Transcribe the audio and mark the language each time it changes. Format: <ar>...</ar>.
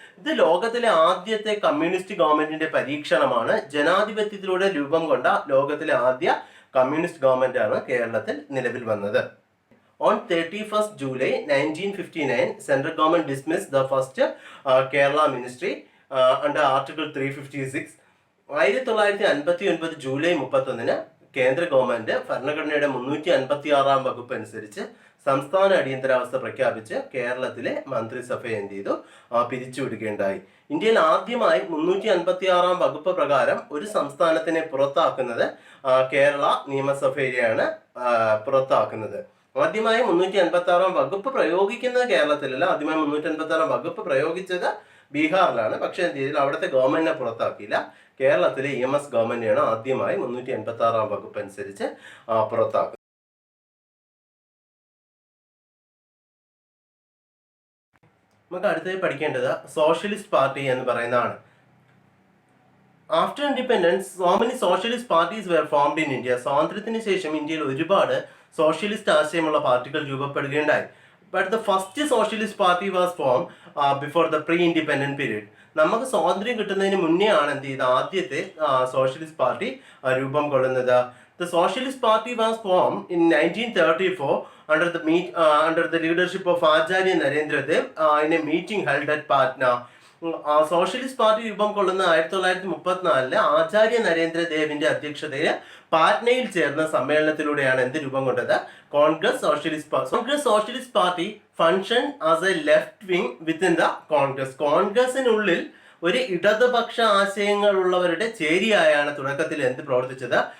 <ml>ഇത് ലോകത്തിലെ ആദ്യത്തെ കമ്മ്യൂണിസ്റ്റ് ഗവൺമെന്റിന്റെ പരീക്ഷണമാണ്. ജനാധിപത്യത്തിലൂടെ രൂപം കൊണ്ട ലോകത്തിലെ ആദ്യ കമ്മ്യൂണിസ്റ്റ് ഗവൺമെന്റ് ആണ് കേരളത്തിൽ നിലവിൽ വന്നത്.</ml> <en>On 31st July 1959, central government dismissed the first Kerala ministry under Article 356.</en> <ml>1959 July 31 കേന്ദ്ര ഗവൺമെന്റ് ഭരണഘടനയുടെ 356 വകുപ്പ് അനുസരിച്ച് സംസ്ഥാന അടിയന്തരാവസ്ഥ പ്രഖ്യാപിച്ച് കേരളത്തിലെ മന്ത്രിസഭയെ എന്ത് ചെയ്തു? പിരിച്ചുവിടുകയുണ്ടായി. ഇന്ത്യയിൽ ആദ്യമായി 356 വകുപ്പ് പ്രകാരം ഒരു സംസ്ഥാനത്തിനെ പുറത്താക്കുന്നത് കേരള നിയമസഭയെയാണ് പുറത്താക്കുന്നത്. ആദ്യമായി 356 വകുപ്പ് പ്രയോഗിക്കുന്നത് കേരളത്തിലല്ല. ആദ്യമായി 356 വകുപ്പ് പ്രയോഗിച്ചത് ബീഹാറിലാണ്. പക്ഷെ എന്ത് ചെയ്തില്ല? അവിടുത്തെ ഗവൺമെന്റിനെ പുറത്താക്കിയില്ല. കേരളത്തിലെ EMS ഗവൺമെന്റാണ് ആദ്യമായി 386 വകുപ്പ് അനുസരിച്ച് പുറത്താക്കുന്നത്. നമുക്ക് അടുത്തത് പഠിക്കേണ്ടത് സോഷ്യലിസ്റ്റ് പാർട്ടി എന്ന് പറയുന്നതാണ്.</ml> <en>After independence, so many socialist parties were formed in India.</en> <ml>സ്വാതന്ത്ര്യത്തിന് ശേഷം ഇന്ത്യയിൽ ഒരുപാട് സോഷ്യലിസ്റ്റ് ആശയമുള്ള പാർട്ടികൾ രൂപപ്പെടുകയുണ്ടായി.</ml> <en>But the first socialist party was formed before the pre-independent period.</en> <ml>നമുക്ക് സ്വാതന്ത്ര്യം കിട്ടുന്നതിന് മുന്നേ ആണ് എന്ത് ചെയ്ത് ആദ്യത്തെ സോഷ്യലിസ്റ്റ് പാർട്ടി രൂപം കൊള്ളുന്നത്.</ml> <en>The Socialist Party was formed in 1934 under the leadership of Acharya Narendra Dev in a meeting held at Patna.</en> <ml>Socialist party രൂപം കൊള്ളുന്ന 1934 ആചാര്യ നരേന്ദ്രദേവിന്റെ അധ്യക്ഷതയിൽ പാറ്റ്നയിൽ ചേർന്ന സമ്മേളനത്തിലൂടെയാണ് എന്ത് രൂപം കൊണ്ടത്?</ml> <en>Congress socialist party function as a left wing within the Congress.</en> <ml>കോൺഗ്രസിനുള്ളിൽ ഒരു ഇടതുപക്ഷ ആശയങ്ങളുള്ളവരുടെ ചേരിയായാണ് തുടക്കത്തിൽ എന്ത് പ്രവർത്തിച്ചത്?</ml>